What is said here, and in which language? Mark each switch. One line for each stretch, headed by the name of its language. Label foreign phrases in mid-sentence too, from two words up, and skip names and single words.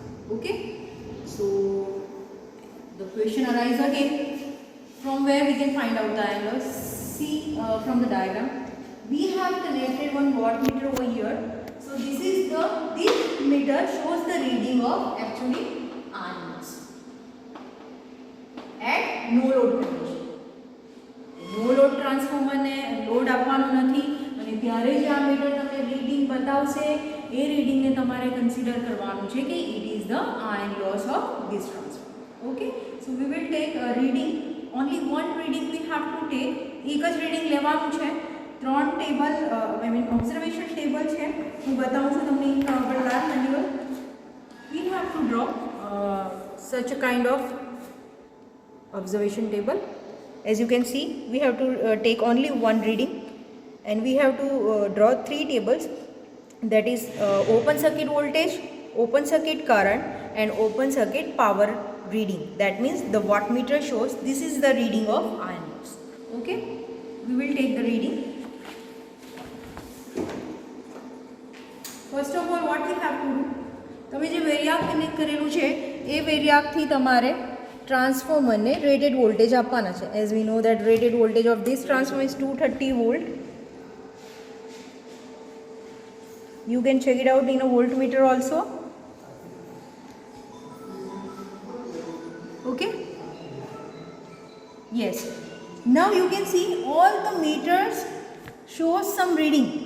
English: Okay, so the question arises again, from where we can find out the iron loss. See, from the diagram we have connected one wattmeter over here. So this meter shows the reading of actually iron loss at no load condition. no load
Gujarati: ટ્રાન્સફોર્મરને લોડ આપવાનો નથી અને ત્યારે જ આ મીટર તમને રીડિંગ બતાવશે. એ રીડિંગને તમારે કન્સિડર કરવાનું છે કે
English: it is the iron loss of this transformer. Okay, so we will take reading, only one reading we have to take.
Gujarati: એક જ રીડિંગ લેવાનું છે.
English: 3 table observation table
Gujarati: છે, હું બતાવું છું તમને
English: in last manual. we have to draw such a kind of observation table. As you can see, we have to take only one reading and we have to draw 3 tables, that is open circuit voltage, open circuit current and open circuit power reading. That means the wattmeter shows this is the reading of iron loss. Okay, we will take the reading. First of all, what we have to do,
Gujarati: તમે જે
English: variac connect
Gujarati: કરેલું છે એ વેરિયાકથી તમારે ટ્રાન્સફોર્મરને
English: rated voltage
Gujarati: આપવાના છે.
English: As we know that rated voltage of this transformer is 230 volt. You can check it out in a voltmeter also. Okay, yes, now you can see all the meters shows some reading.